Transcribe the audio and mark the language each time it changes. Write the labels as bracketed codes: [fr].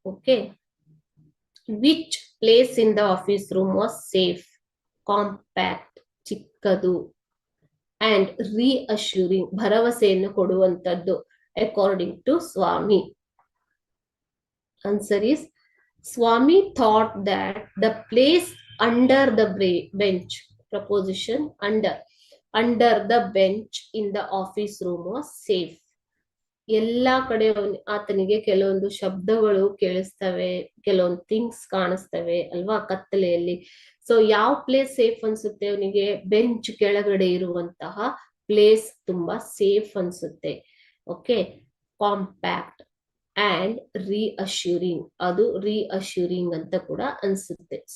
[en] okay, which place in the office room was safe, compact [kn] ಚಿಕ್ಕದು, [en] and reassuring [kn] ಭರವಸೆಯನ್ನು ಕೊಡುವಂತದ್ದು [en] According to Swami. Answer is Swami thought that the place under the bench, preposition under the bench in the office room was safe. [kn] ಎಲ್ಲಾ ಕಡೆ ಆತನಿಗೆ ಕೆಲವೊಂದು ಶಬ್ದಗಳು ಕೇಳಿಸ್ತವೆ, ಕೆಲವೊಂದು things ಕಾಣಿಸ್ತವೆ ಅಲ್ವಾ ಕತ್ತಲೆಯಲ್ಲಿ. ಸೊ ಯಾವ ಪ್ಲೇಸ್ ಸೇಫ್ ಅನ್ಸುತ್ತೆ ಅವನಿಗೆ? ಬೆಂಚ್ ಕೆಳಗಡೆ ಇರುವಂತಹ ಪ್ಲೇಸ್ ತುಂಬಾ ಸೇಫ್ ಅನ್ಸುತ್ತೆ. [en] okay, compact and reassuring, ಅದು reassuring [kn] ಅಂತ ಕೂಡ ಅನ್ಸುತ್ತೆ.